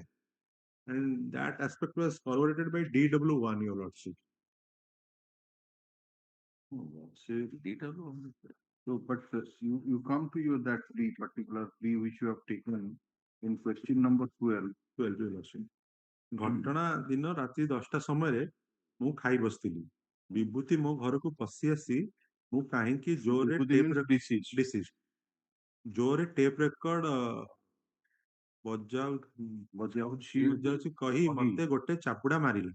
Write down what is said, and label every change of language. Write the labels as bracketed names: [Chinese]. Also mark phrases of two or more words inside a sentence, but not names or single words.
[English] And that aspect was corroborated by DW1, Your Lordship. Say DW. So, but you come to your that plea, particular plea which you have taken in question number 12. 12, Your Lordship. [Odia] ଘଟଣା ଦିନ ରାତି 10ଟା ସମୟରେ ମୁଁ ଖାଇ ବସିଥିଲି। ବିଭୂତି ମୋ ଘରକୁ ପଶି ଆସି ମୁଁ କାହିଁକି ଜୋରରେ ଜୋରରେ ଟେପ୍ ରେକର୍ଡ ବଜାଉଛି କହି ମତେ ଗୋଟେ ଚାପୁଡା ମାରିଲା।